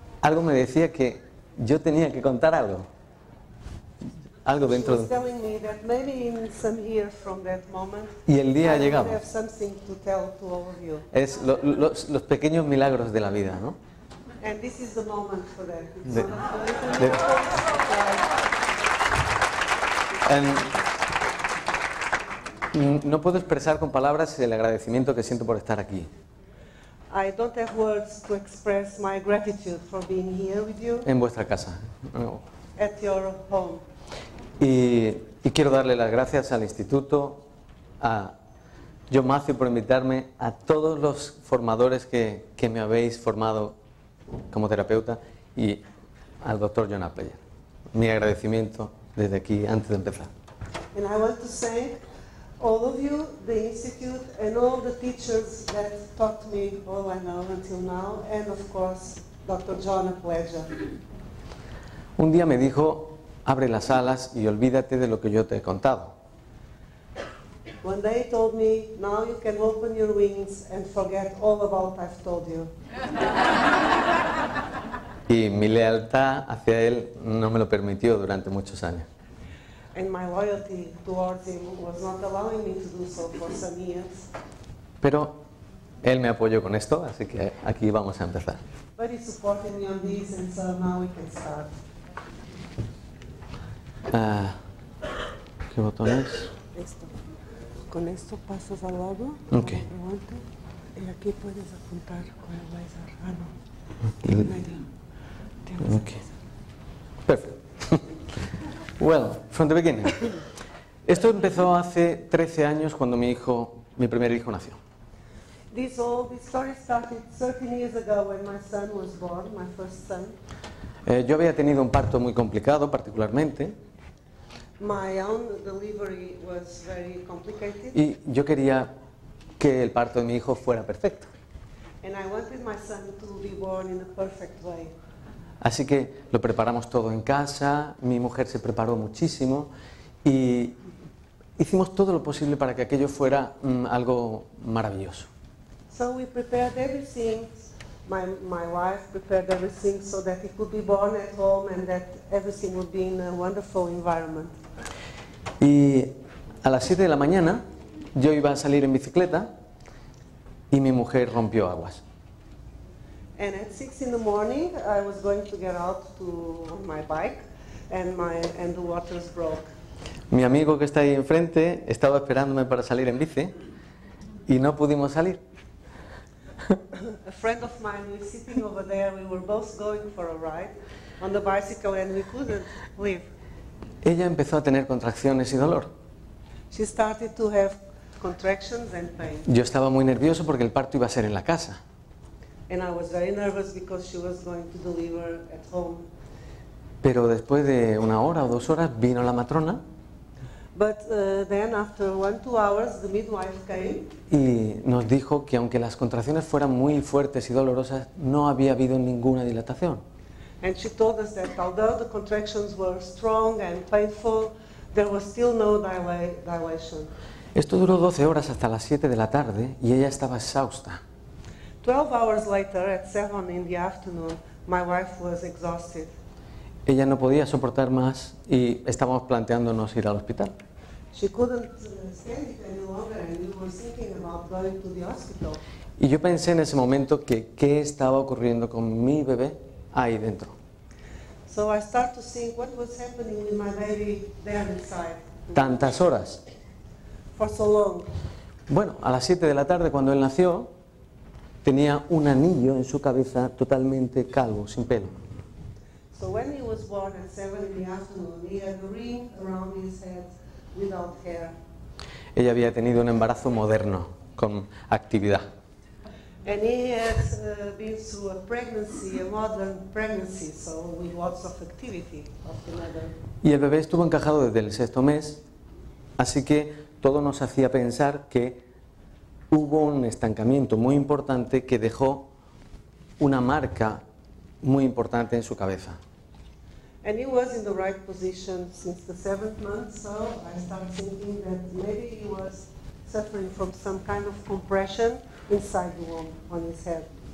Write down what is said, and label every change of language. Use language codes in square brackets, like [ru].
[es] algo me decía que yo tenía que contar algo [en] she [es] dentro [en] was [es] de... [en] telling me that maybe in some years from that moment, [es] Y el día ha [en] I will [es] llegado. [en] have something to tell to all of you. [es] Es los pequeños milagros de la vida, ¿no? [en] And this is the moment for that. It's The- one of the little the- miracles. [es] No puedo expresar con palabras el agradecimiento que siento por estar aquí, [en] I don't have words to express my gratitude for being here with you [es] en vuestra casa. [en] at your home. [es] Y quiero darle las gracias al Instituto, a John Matthew por invitarme, a todos los formadores que me habéis formado como terapeuta y al doctor John Appleyer. Mi agradecimiento desde aquí antes de empezar. [en] And I want to thank all of you, the Institute, and all the teachers that taught me all I know until now, and of course, Dr. John Appleger. [es] Un día me dijo, abre las alas y olvídate de lo que yo te he contado. [en] One day he told me, now you can open your wings and forget all about I've told you. [es] Y mi lealtad hacia él no me lo permitió durante muchos años. [en] And my loyalty towards him was not allowing me to do so for some years. [es] Pero él me apoyó con esto, así que aquí vamos a empezar. [en] But he supported me on this, and so now we can start. [es] ¿Qué botón es? Esto. Con esto pasas al lado, [en] Ok. [es] adelante, y aquí puedes apuntar con el láser. Ah, no. El- En medio. Tienes [en] Ok. Perfect. Well, from the beginning. [es] Esto empezó hace 13 años cuando mi primer hijo nació. [en] This story started 13 years ago when my son was born, my first son. [es] Yo había tenido un parto muy complicado, particularmente, [en] My own delivery was very complicated, [es] y yo quería que el parto de mi hijo fuera perfecto. [en] and I wanted my son to be born in a perfect way. [es] Así que lo preparamos todo en casa, mi mujer se preparó muchísimo y hicimos todo lo posible para que aquello fuera algo maravilloso. [en] So we prepared everything. My wife prepared everything so that he could be born at home and that everything would be in a wonderful environment. [es] Y a las 7 de la mañana yo iba a salir en bicicleta y mi mujer rompió aguas. [en] And at 6 in the morning, I was going to get out on my bike, and the waters broke. [es] Mi amigo que está ahí enfrente estaba esperándome para salir en bici y no pudimos salir. [en] A friend of mine was sitting over there. We were both going for a ride on the bicycle, and we couldn't leave. [es] Ella empezó a tener contracciones y dolor. [en] She started to have contractions and pain, [es] Yo estaba muy nervioso porque el parto iba a ser en la casa. [en] and I was very nervous because she was going to deliver at home. [es] Pero después de 1 hora o 2 horas vino la matrona [en] But then, after 1-2 hours, the midwife came, [es] y nos dijo que aunque las contracciones fueran muy fuertes y dolorosas, no había habido ninguna dilatación. [en] and she told us that although the contractions were strong and painful, there was still no dilation. [es] Esto duró 12 horas hasta las 7 de la tarde y ella estaba exhausta. [en] 12 hours later, at 7 in the afternoon, my wife was exhausted. [es] Ella no podía soportar más y estábamos planteándonos ir al hospital. [en] She couldn't stand it any longer, and we were thinking about going to the hospital. [es] Y yo pensé en ese momento que qué estaba ocurriendo con mi bebé ahí dentro. [en] So I started to think what was happening with my baby there inside [es] Tantas horas. [en] for so long. [es] Bueno, a las 7 de la tarde cuando él nació, tenía un anillo en su cabeza totalmente calvo, sin pelo. [en] So when he was born at 7 in the afternoon, he had a ring around his head without hair. [es] Ella había tenido un embarazo moderno, con actividad. [en] And he had been through a pregnancy, a modern pregnancy, so with lots of activity of the mother. [es] Y el bebé estuvo encajado desde el 6º mes, así que todo nos hacía pensar que hubo un estancamiento muy importante que dejó una marca muy importante en su cabeza. [en] And he was in the right position since the 7th month, so I started thinking that maybe he was suffering from some kind of compression inside the womb on his head.